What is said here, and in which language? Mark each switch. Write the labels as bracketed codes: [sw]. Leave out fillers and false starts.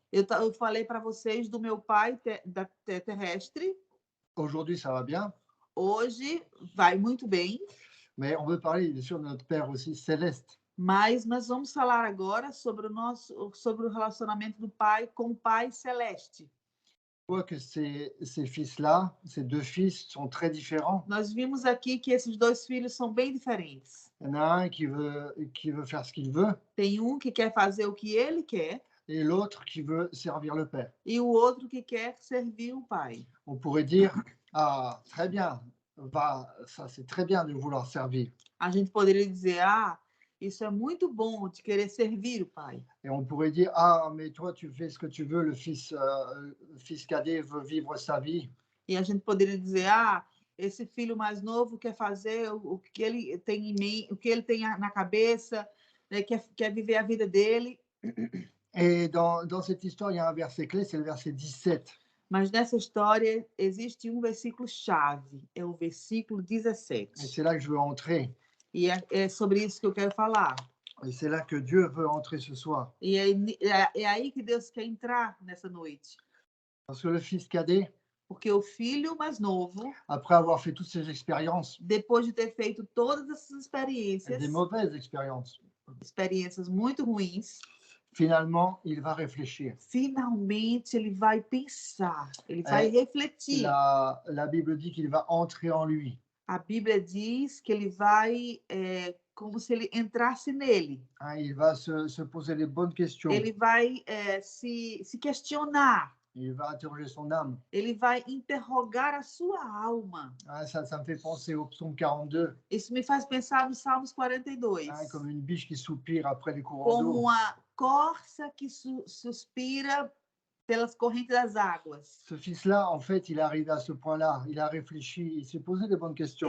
[pt] Eu falei para vocês do meu pai terrestre. [fr] Aujourd'hui, ça va bien. [pt] Hoje vai muito bem. [fr] Mais on veut parler, bien sûr, de notre père aussi céleste. [pt] Mas nós vamos falar agora sobre o relacionamento do pai com o Pai Celeste. [fr] On voit que ces fils-là, ces deux fils, sont très différents. [pt] Nós vimos aqui que esses dois filhos são bem diferentes. [fr] Il y en a un qui veut faire ce qu'il veut. [pt] Tem um que quer fazer o que ele quer. [fr] Et l'autre qui veut servir le père. [pt] E o outro que quer servir o pai. [fr] On pourrait dire, ah, très bien, ça c'est très bien de vouloir servir. [pt] A gente poderia dizer, isso é muito bom de querer servir o pai. [fr] Et on pourrait dire, ah, mais toi tu fais ce que tu veux, le fils cadet veut vivre sa vie. [pt] E a gente poderia dizer, esse filho mais novo quer fazer o que ele tem em mim, o que ele tem na cabeça, né, quer viver a vida dele. [fr] Et dans cette histoire, il y a un verset clé, c'est le verset 17. [pt] Mas nessa história existe um versículo-chave, é o versículo 17. [fr] Et c'est là que je veux entrer. [pt] E é sobre isso que eu quero falar. [fr] Et c'est là que Dieu veut entrer ce soir. [pt] E é aí que Deus quer entrar nessa noite. [fr] Parce que le fils cadet, [pt] porque o filho mais novo, [fr] après avoir fait toutes ces expériences, [pt] depois de ter feito todas essas experiências, [fr] des mauvaises expériences, [pt] muito ruins, [fr] finalement, il va réfléchir. [pt] Finalmente, ele vai pensar, ele vai refletir. [fr] La Bible dit qu'il va entrer en lui. [pt] A Bíblia diz que ele vai, como se ele entrasse nele. [fr] Il va se poser les bonnes questions. [pt] Ele vai se questionar. [fr] Il va interroger son âme. [pt] Ele vai interrogar a sua alma. [fr] Ça me fait penser au psaume 42. [pt] Isso me faz pensar no Salmos 42. [fr] Comme une biche qui soupire après les courants d'eau. [pt] corça que suspira pelas correntes das águas. [fr] Ce fils-là, en fait, il est arrivé à ce point-là. Il a réfléchi, il s'est posé des bonnes questions.